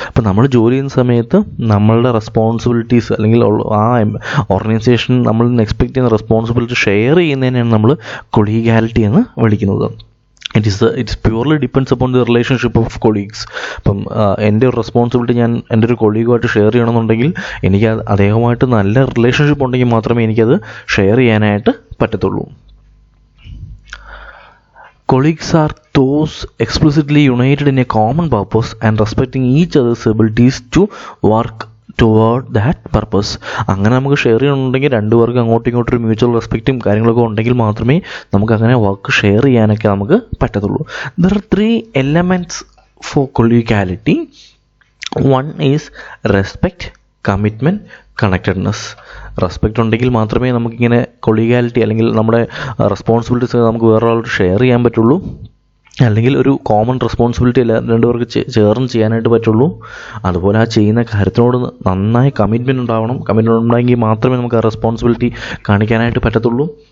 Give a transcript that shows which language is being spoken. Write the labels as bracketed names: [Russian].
[Malayalam] അപ്പം നമ്മൾ ജോലി ചെയ്യുന്ന സമയത്ത് നമ്മളുടെ റെസ്പോൺസിബിലിറ്റീസ് അല്ലെങ്കിൽ ആ ഓർഗനൈസേഷൻ നമ്മളിൽ നിന്ന് എക്സ്പെക്ട് ചെയ്യുന്ന റെസ്പോൺസിബിലിറ്റി ഷെയർ ചെയ്യുന്നതിനാണ് നമ്മൾ കൊളീഗാലിറ്റി എന്ന് വിളിക്കുന്നത്. [English] It's purely depends upon the relationship of colleagues. [Malayalam] അപ്പം എൻ്റെ ഒരു റെസ്പോൺസിബിലിറ്റി ഞാൻ എൻ്റെ ഒരു കൊളീഗുമായിട്ട് ഷെയർ ചെയ്യണമെന്നുണ്ടെങ്കിൽ എനിക്ക് അദ്ദേഹമായിട്ട് നല്ല റിലേഷൻഷിപ്പ് ഉണ്ടെങ്കിൽ മാത്രമേ എനിക്കത് ഷെയർ ചെയ്യാനായിട്ട് പറ്റത്തുള്ളൂ. [English] Colleagues are those explicitly united in a common purpose and respecting each other's abilities to work toward that purpose. [Malayalam] അങ്ങനെ നമുക്ക് ഷെയർ ചെയ്യണമെന്നുണ്ടെങ്കിൽ രണ്ടുപേർക്ക് അങ്ങോട്ടും ഇങ്ങോട്ടും ഒരു മ്യൂച്വൽ റെസ്പെക്റ്റും കാര്യങ്ങളൊക്കെ ഉണ്ടെങ്കിൽ മാത്രമേ നമുക്ക് അങ്ങനെ വർക്ക് ഷെയർ ചെയ്യാനൊക്കെ നമുക്ക് പറ്റത്തുള്ളൂ. [English] There are 3 elements for collegiality. One is respect, commitment, connectedness. [Malayalam] Respect ഉണ്ടെങ്കിൽ മാത്രമേ നമുക്കിങ്ങനെ കൊളീഗാലിറ്റി അല്ലെങ്കിൽ നമ്മുടെ റെസ്പോൺസിബിലിറ്റീസ് നമുക്ക് വേറൊരാളോട് ഷെയർ ചെയ്യാൻ പറ്റുള്ളൂ. അല്ലെങ്കിൽ ഒരു കോമൺ റെസ്പോൺസിബിലിറ്റി അല്ല രണ്ടുപേർക്ക് ചേർന്ന് ചെയ്യാനായിട്ട് പറ്റുള്ളൂ. അതുപോലെ ആ ചെയ്യുന്ന കാര്യത്തിനോട് നന്നായി കമ്മിറ്റ്മെൻറ്റ് ഉണ്ടാവണം. കമ്മിറ്റ്മെൻറ്റ് ഉണ്ടെങ്കിൽ മാത്രമേ നമുക്ക് ആ റെസ്പോൺസിബിലിറ്റി കാണിക്കാനായിട്ട് പറ്റത്തുള്ളൂ.